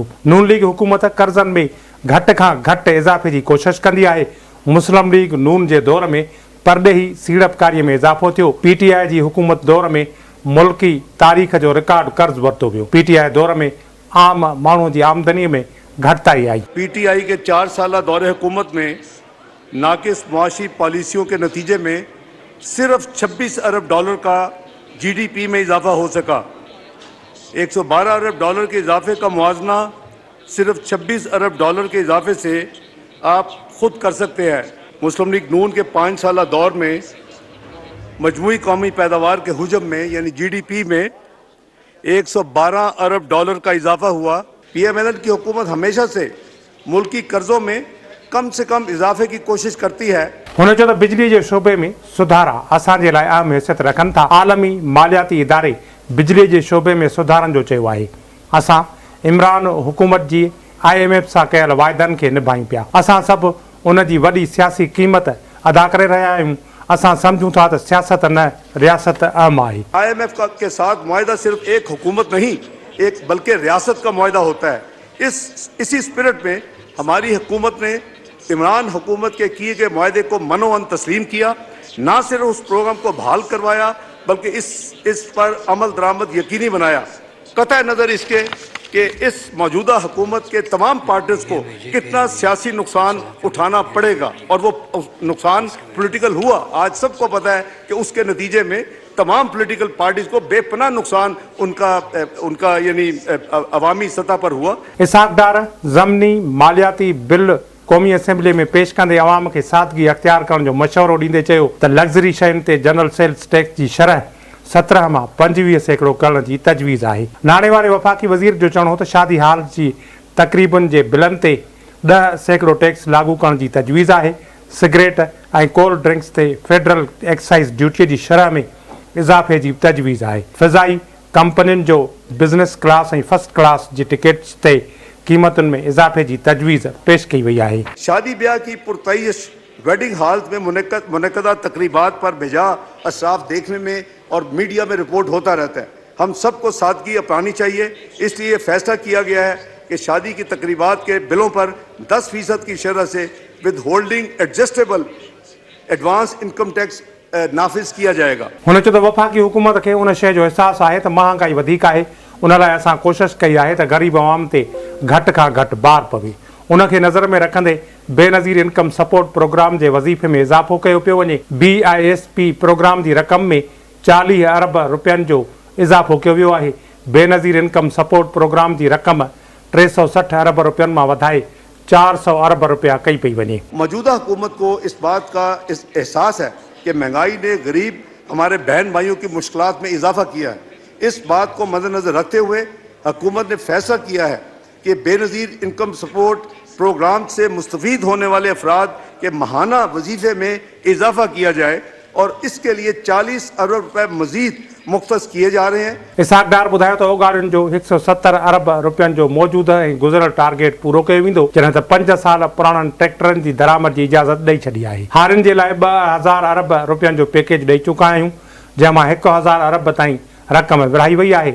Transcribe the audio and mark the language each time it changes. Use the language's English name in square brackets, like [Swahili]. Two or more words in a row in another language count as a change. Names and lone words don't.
[Sindhi] नून लीग हुकूमत कर्ज़नि में घटि खां घटि इज़ाफ़े जी कोशिश कंदी आहे। मुस्लिम लीग नून जे दौर में परॾेही सीड़पकारीअ में इज़ाफ़ो थियो। PTI जी हुकूमत दौर में मुल्की तारीख़ जो रिकॉर्ड कर्ज़ वरितो वियो। PTI दौर में आम माण्हूअ जी आमदनीअ में घटिताई आई। [Urdu] PTI کے 4 سالہ دورِ حکومت میں ناقص معاشی پالیسیوں کے نتیجے میں صرف 26 ارب ڈالر کا GDP میں اضافہ ہو سکا. 112 ارب ڈالر کے اضافے کا موازنہ صرف 26 ارب ڈالر کے اضافے سے آپ خود کر سکتے ہیں. مسلم لیگ نون کے 5 سالہ دور میں مجموعی قومی پیداوار کے حجم میں یعنی GDP میں 112 ارب ڈالر کا اضافہ ہوا. PMLN کی حکومت ہمیشہ سے ملکی قرضوں میں کم سے کم اضافے کی کوشش کرتی ہے. [Sindhi] हुन चयो त बिजली जे शोबे में सुधारा असांजे लाइ अहम हैसियत रखनि था। आलमी मालियाती इदारे बिजली जे शोबे में सुधारनि जो चयो आहे। असां इमरान हुकूमत जी IMF सां कयल वाइदनि खे निभायूं पिया। असां सभु उन जी वॾी सियासी क़ीमत अदा करे रहिया आहियूं। असां सम्झूं था त सियासत न रियासत अहम आहे। [Urdu] IMF کے ساتھ معاہدہ صرف ایک حکومت نہیں بلکہ ریاست کا معاہدہ ہوتا ہے. اسی اسپرٹ میں ہماری حکومت نے عمران حکومت کے کیے گئے معاہدے کو من و عن تسلیم کیا. نہ صرف اس پروگرام کو بحال کروایا بلکہ اس پر عمل درآمد یقینی بنایا. قطع نظر اس کے کہ اس موجودہ حکومت کے تمام پارٹیز کو کتنا سیاسی نقصان اٹھانا پڑے گا اور وہ نقصان پولیٹیکل ہوا. آج سب کو پتا ہے کہ اس کے نتیجے میں تمام [English] political parties [Urdu] کو بے پناہ نقصان ان کا یعنی عوامی سطح پر ہوا. [Sindhi] इसाक़ डार ज़िमनी मालियाती बिल क़ौमी असेंबली में पेश कंदे अवाम खे सादगी अख्तियार करण जो मशवरो ॾींदे चयो त लग्ज़री शयुनि ते [English] General Sales Tax [Sindhi] जी शरह 17 मां 25% करण जी तजवीज़ आहे। नाणे वारे वफ़ाक़ी वज़ीर जो चवणो हो त शादी हाल जी तक़रीबनि जे बिलनि ते 10% टैक्स लागू करण जी तजवीज़ आहे। सिगरेट ऐं [English] cold drinks [Sindhi] ते [English] Federal Excise Duty [Sindhi] जी शरह में इज़ाफ़े जी तजवीज़ आहे। फ़िज़ाई कंपनियुनि जो [English] business class [Sindhi] ऐं [English] first class [Sindhi] जी टिकट्स ते कीमतुनि में इज़ाफ़े जी तजवीज़ पेश कई वई आहे। [Urdu] شادی بیاہ کی پرتعیش [English] wedding halls [Urdu] میں منعقدہ تقریبات پر بےجا اسراف دیکھنے میں اور میڈیا میں رپورٹ ہوتا رہتا ہے. ہم سب کو سادگی اپنانی چاہیے۔ اس لیے فیصلہ کیا گیا ہے کہ شادی کی تقریبات کے بلوں پر 10% کی شرح سے [English] with holding adjustable advance income tax [Urdu] نافذ کیا جائے گا. [Sindhi] हुन चयो त वफ़ाक़ी हुकूमत खे उन शइ जो अहसासु आहे त महांगाई वधीक आहे। उन लाइ असां कोशिशि कई आहे त ग़रीब अवाम ते घटि खां घटि भार पवे। उनखे नज़र में रखंदे बेनज़ीर इनकम सपोर्ट प्रोग्राम जे वज़ीफ़े में इज़ाफ़ो कयो पियो वञे। BISP प्रोग्राम जी रक़म में 40 अरब रुपयनि जो इज़ाफ़ो कयो वियो आहे। बेनज़ीर इनकम सपोर्ट प्रोग्राम जी रक़म 360 अरब रुपयनि मां वधाए 400 अरब रुपया कई पई वञे। [Urdu] موجودہ حکومت کو اس بات کا احساس ہے کہ مہنگائی نے غریب ہمارے بہن بھائیوں کی مشکلات میں اضافہ کیا ہے. اس بات کو مدنظر رکھتے ہوئے حکومت نے فیصلہ کیا ہے کہ بینظیر انکم سپورٹ پروگرام سے مستفید ہونے والے افراد کے ماہانہ وظیفے میں اضافہ کیا جائے اور اس کے لیے 40 ارب روپے مزید مختص کیے جا رہے ہیں. [Sindhi] इसाक़ डार ॿुधायो त ओगारियुनि जो 170 अरब रुपयनि जो मौजूदा ऐं गुज़िरियल टारगेट पूरो कयो वेंदो, जॾहिं त 5 साल पुराणनि ट्रैक्टरनि जी दरामद जी इजाज़त ॾेई छॾी आहे। हारियुनि जे लाइ 2000 अरब रुपयनि जो पैकेज ॾेई चुका आहियूं, जंहिंमां 1000 अरब ताईं रक़म विरहाई वई आहे।